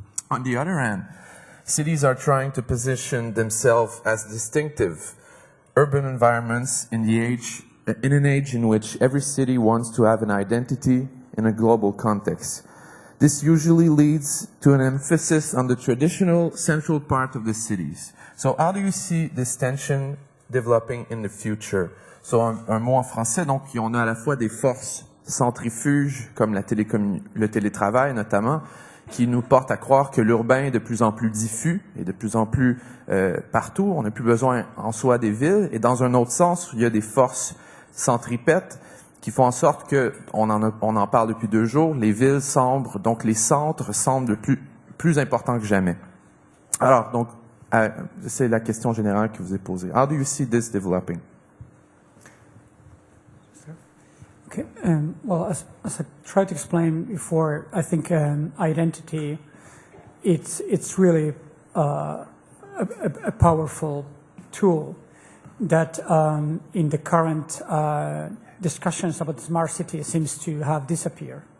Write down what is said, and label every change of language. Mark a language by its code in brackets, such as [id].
[en] On the other hand, cities are trying to position themselves as distinctive urban environments in an age in which every city wants to have an identity in a global context. This usually leads to an emphasis on the traditional central part of the cities. So how do you see this tension developing in the future? [fr] So un mot en français, donc on a à la fois des forces centrifuges comme le télétravail notamment, qui nous portent à croire que l'urbain est de plus en plus diffus et de plus en plus partout. On n'a plus besoin en soi des villes. Et dans un autre sens, il y a des forces centripètes qui font en sorte que, on en parle depuis 2 jours, les villes semblent, donc les centres semblent plus importants que jamais. Alors, donc, c'est la question générale que vous ai posée. [en] How do you see this developing? Okay. Well, as I tried to explain before, I think identity, it's really a powerful tool that in the current discussions about the smart city seems to have disappeared.